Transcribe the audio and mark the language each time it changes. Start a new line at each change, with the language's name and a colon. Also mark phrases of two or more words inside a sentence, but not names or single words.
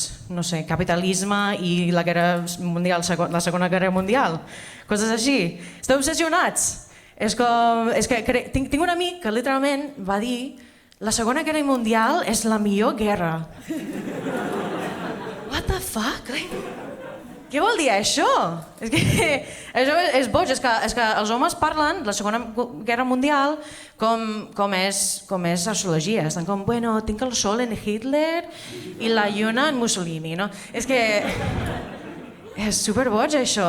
Catalan: No sé, capitalisme i la guerra mundial, la Segona Guerra Mundial, coses així. Esteu obsessionats. És que tinc un amic que literalment va dir la Segona Guerra Mundial és la millor guerra.
English: What the fuck?
Catalan: Què vol dir això? És que això és boig, és que els homes parlen de la Segona Guerra Mundial com és sociologia. Estan com, bueno, tinc el sol en Hitler i la lluna en Mussolini, no? És que és superboig, això.